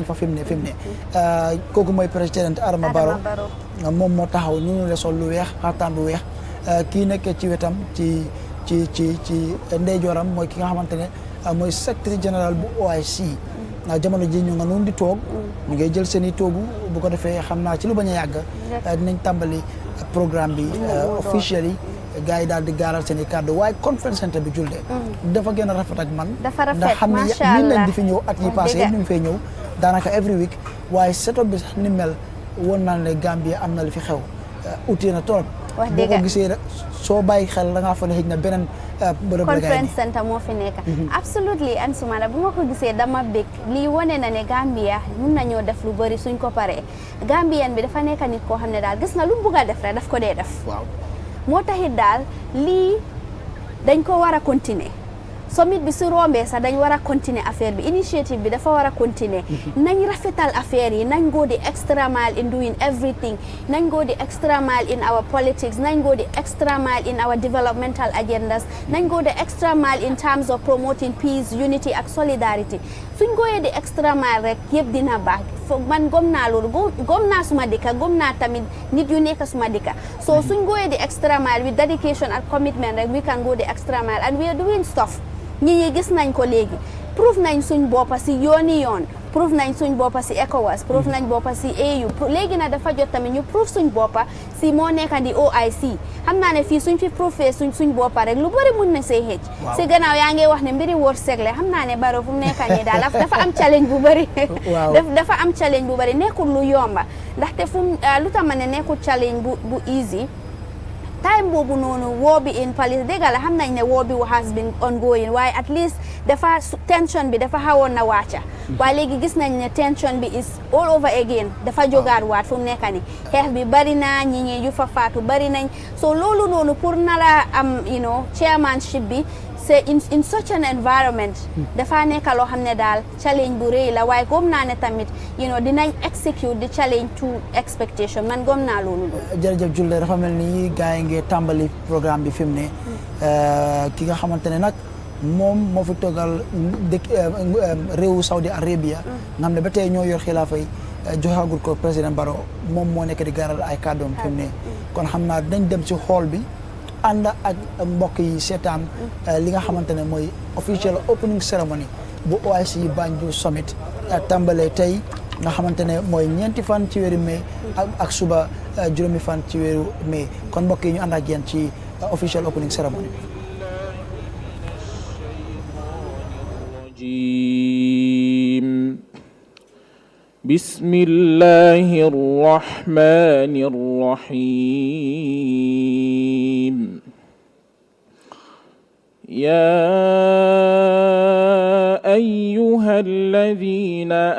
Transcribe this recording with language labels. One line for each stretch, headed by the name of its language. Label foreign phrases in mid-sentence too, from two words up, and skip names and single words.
Wolof: fa fi mu ne kooku mooy président Adama Barrow moom moo taxaw ñu la sol lu weex xartaan lu weex kii nekkee ci wetam ci ndeyjooram mooy ki nga xamante ne mooy secrétaire général bu OIC jamono ji ñu nga noonu di toog ñu ngay jël seen i toogu bu ko defee xam naa ci lu bañ a yàgg dinañ tàmbali programme bi officially gars yi daal di gaaral seen i kàddu waaye conference center bi julde dafa gën a rafet ak man ndax xam ne ñun nañ di fi ñëw at yi passé ñu ngi fay ñëw daanaka
English: every week
Wolof: waaye setup bi sax ni mel woon naa ne Gambia am na li fi xew uti na trop boo ko gisee soo bàyyi xel da ngaa fa ne xëj na beneen bërëb la
English: conference center
Wolof: moo fi nekk absolutely Ansumana bu ma ko gisee dama bég lii wane na ne Gambia mun nañoo def lu bëri suñ ko paree Gambian bi dafa nekk nit koo xam ne daal gis nga lu mu bugg a def rek daf ko dee def moo taxit daal lii dañ ko war a continuer summit bi su rombee sax dañ war a continuer affaire bi initiative bi dafa war a continuer nañ rafetal affaire yi nañ
English: go the extra mile in doing everything
Wolof: nañ
English: go the extra mile in our politics
Wolof: nañ
English: go the extra mile in our developmental agendas
Wolof: nañ
English: go the extra mile in terms of promoting peace unity
Wolof: ak solidarity suñ goyee
English: the extra mile
Wolof: rek yëpp dina baax man gom naa loolu gom naa suma dëkka gom naa tamit nit yu nekk suma dëkka so suñ goyee
English: the extra mile with dedication and commitment
Wolof: rek
English: we can go the extra mile and we are doing stuff
Wolof: ñi gis nañ ko léegi prove nañ suñ boppa si yooni yoon prove nañ suñ boppa si ECOWAS prove nañ boppa si AU léegi nag dafa jot tamit ñu prove suñ boppa si moo nekka di OIC xam naa ne fii suñ fi prouvé suñ boppa rek lu bëri mun na see xëcc si gannaaw yaa ngi wax ne mbiri wërsëg la xam naa ne Barrow fu mu nekka nii daal dafa am challenge bu bëri dafa am challenge bu bëri nekkul lu yomba ndaxte fu lu tax ma ne nekkul challenge bu easy time boobu noonu war bi in Palestine dégg la xam nañ ne war bi has
English: been ongoing
Wolof: waaye
English: at least
Wolof: dafa tension bi dafa xawoon na wàcca waaye léegi gis nañ ne tension bi
English: is all over again
Wolof: dafa jógaat waat fu mu nekk ni xeex bi bari na ñi yu fa faatu bari nañ so loolu noonu pour nara am chairmanship bi c'est
English: in such an environment
Wolof: dafa nekk loo xam ne daal challenge bu rëy la waaye gom naa ne tamit dinañ
English: execute the challenge to expectation
Wolof: man gom naa loolu jërëjëf Julle dafa mel ni gars yi ngi tàmbali programme bi fi mu ne ki nga xamante ne nag moom moo fi toogal réewu Saudi Arabia nga xam ne ba tey ñoo yor xilaafa yi joxagul ko président Barrow moom moo nekk di garal ay kàddoom fi mu ne kon xam naa dañ dem ci hall bi ànd ak mbokk yi seetaan li nga xamante ne mooy
English: official opening ceremony
Wolof: bu OIC Banjul Summit tàmbalee tey nga xamante ne mooy 9 fan ci weeru mai ak suba 7 fan ci weeru mai kon mbokk yi ñu ànd ak yéen ci
English: official opening ceremony
Arabic: بسم الله الرحمن الرحيم يا أيها الذين